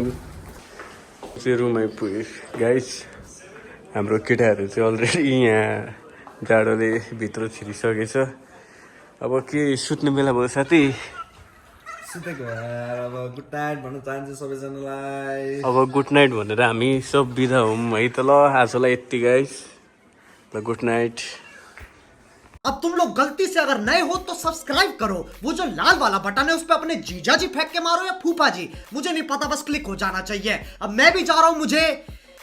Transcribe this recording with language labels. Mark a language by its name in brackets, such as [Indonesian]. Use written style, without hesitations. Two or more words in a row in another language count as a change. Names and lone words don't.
[Nepali] चाहिँ रुम आइपुग्यो गाइस। हाम्रो केटाहरू चाहिँ अलरेडी यहाँ जाडोले भित्र छिरिसकेछ। अब के सुत्ने बेला भयो साथी। सुतेको अब [English] good night [Nepali] भन्न चाहन्छु सबैजनालाई। अब [English] good night [Nepali] भनेर हामी सब बिदा हौँ है त। ल आजलाई यति गाइस, ल [English] good night. [Hindi] अब तुम लोग गलती से अगर नए हो तो सब्सक्राइब करो, वो जो लाल वाला बटन है उस पर अपने जीजा जी फेंक के मारो या फूफा जी, मुझे नहीं पता, बस क्लिक हो जाना चाहिए। अब मैं भी जा रहा हूं, मुझे